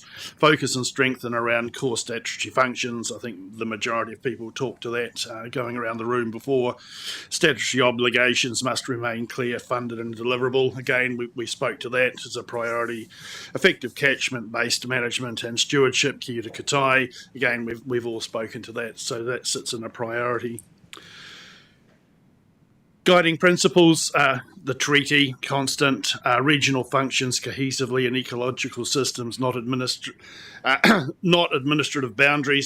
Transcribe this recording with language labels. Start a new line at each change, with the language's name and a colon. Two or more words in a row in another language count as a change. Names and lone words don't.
English: Focus and strengthen around core statutory functions. I think the majority of people talked to that going around the room before. Statutory obligations must remain clear, funded and deliverable. Again, we spoke to that as a priority. Effective catchment-based management and stewardship,
Māori: kia ora katai.
English: Again, we've all spoken to that, so that sits in a priority. Guiding principles, the treaty, constant, regional functions cohesively, and ecological systems, not administrative boundaries.